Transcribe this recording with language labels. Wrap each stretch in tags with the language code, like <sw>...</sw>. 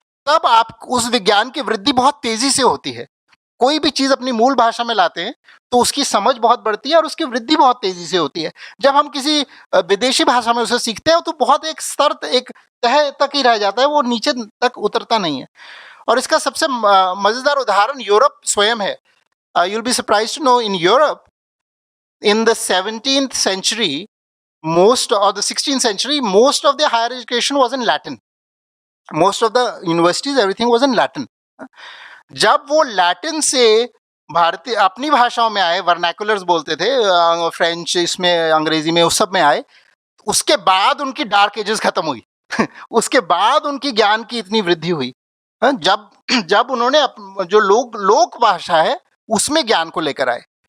<hi>तब आप उस विज्ञान की वृद्धि बहुत तेजी से होती है। कोई भी चीज अपनी मूल भाषा में लाते हैं तो उसकी समझ बहुत बढ़ती है और उसकी वृद्धि बहुत तेजी से होती है। जब हम किसी विदेशी भाषा में उसे सीखते हैं तो बहुत एक स्तर, एक तह तक ही रह जाता है, वो नीचे तक उतरता नहीं है। और इसका सबसे मजेदार उदाहरण यूरोप स्वयं है।</hi> <en>you'll be surprised to know in Europe in the 17th century, most or the 16th century, most of the higher education was in Latin. Most of the universities, everything was in Latin.</en> <hi>जब वो Latin से भारतीय अपनी भाषाओं में आए, vernaculars बोलते थे, फ्रेंच, इसमें अंग्रेजी में, उस सब में आए, उसके बाद उनकी डार्क एजेस खत्म हुई। उसके बाद उनकी ज्ञान की इतनी वृद्धि हुई। जब जब उन्होंने जो लोक भाषा है उसमें ज्ञान को लेकर आए।</hi>